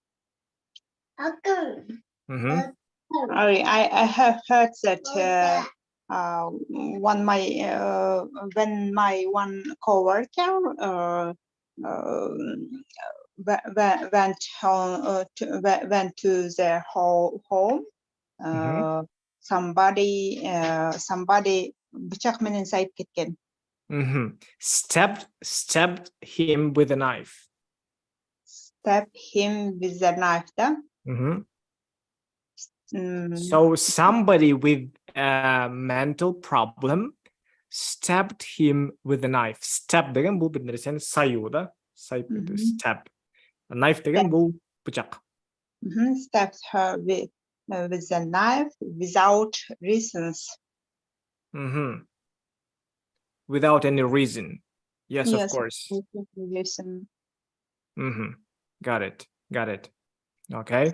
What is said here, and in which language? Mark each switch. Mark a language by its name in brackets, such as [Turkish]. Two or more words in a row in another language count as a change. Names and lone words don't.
[English] I have heard that when my one coworker went to their home, somebody [Kyrgyz] бычак менен сайып кеткен. [English] Stabbed him with a knife. Stabbed him with a knife, да? So somebody with a mental problem stabbed him with a knife. [Kyrgyz] Stab деген бул бир нерсени саюу да, сайып кетүү. [English] Stab. A knife [Kyrgyz] деген бул бычак. [English] Stabbed her with a knife without reasons. Without any reason. Yes, of course. Reason. Got it. Okay.